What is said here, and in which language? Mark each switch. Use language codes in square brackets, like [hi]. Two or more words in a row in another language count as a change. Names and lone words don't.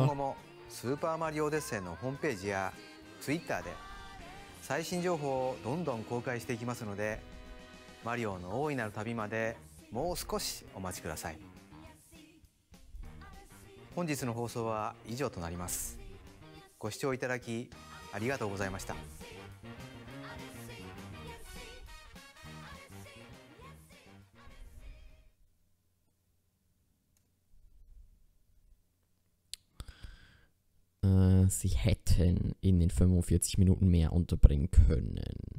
[ja] 後もスーパーマリオオデッセイのホームページや Twitter で最新情報をどんどん公開していきますので、マリオの大いなる旅までもう少しお待ちください。本日の放送は以上となります。ご視聴いただきありがとうございました。 [de] Sie hätten in den 45 Minuten mehr unterbringen können.